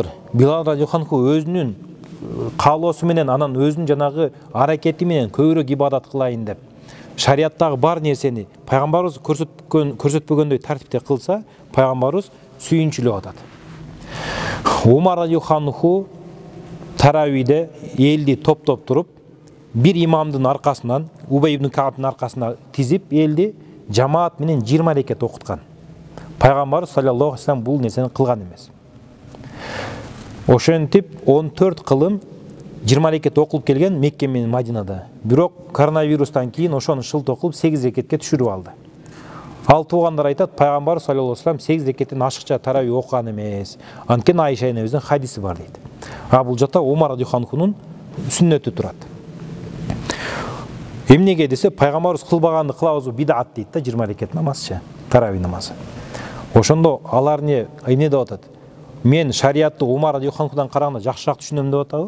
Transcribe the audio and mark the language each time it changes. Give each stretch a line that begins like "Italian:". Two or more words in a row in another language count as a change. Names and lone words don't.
Kyrgyz: Билал радиаллаху анху өзүнүн каалоосу менен, анан өзүнүн жанагы аракети менен көбүрөөк ибадат кылайын деп шариаттагы бар нерсени пайгамбарыбыз көрсөтпөгөндөй тартипте кылса, пайгамбарыбыз сүйүнчүлөп атат. Умар радиаллаху анху таравиде элди топтоп туруп, бир имамдын аркасынан, Убай ибн Каабтын аркасына тизип, элди жамаат менен 20 рекет окуткан. Пайгамбарыбыз
Arabic: صلى الله عليه وسلم
Kyrgyz: бул нерсени кылган эмес. Ошентип 14 кылым 20 рекет окулуп келген Мекке менен Мадинада. Бирок коронавирустан кийин ошону шылт окулуп 8 рекетке түшүрүп алды. Ал туугандар айтат, пайгамбар
Arabic: صلى الله عليه وسلم
Kyrgyz: 8 рекеттен ашыкча тарави окуган эмес. Анткени Айша энебиздин хадиси бар дейт. Бул жакта Умар радиаллаху анхунун сүннөтү турат. Эмнеге десе, пайгамбарыбыз кылбаганды кылабыз бидат дейт да, 20 рекет намазчы, тарави намазы. Ошондо алар эмне деп атат? Мен шариатты Умар радиаллаху анхудан караганда жакшыраак түшүнөм деп атабы?